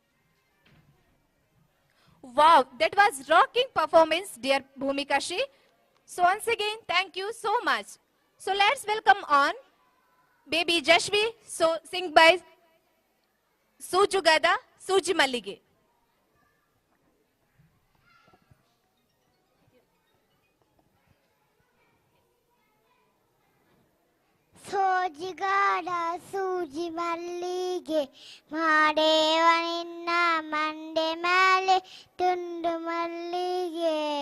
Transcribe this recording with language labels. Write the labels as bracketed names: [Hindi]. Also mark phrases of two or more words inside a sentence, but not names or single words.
[English] Wow, that was rocking performance, dear Bhumika Shi. So once again, thank you so much. So let's welcome on baby Jashvi, so sing by Sujugada Suji Mallige. [Kannada] ಸೋಜಿಗಾಡ ಸೂಜಿ ಮಲ್ಲಿಗೆ ಮಾಡೇವ ನಿನ್ನ ಮಂಡೆ ಮೇಲೆ ತುಂಡು ಮಲ್ಲಿಗೆ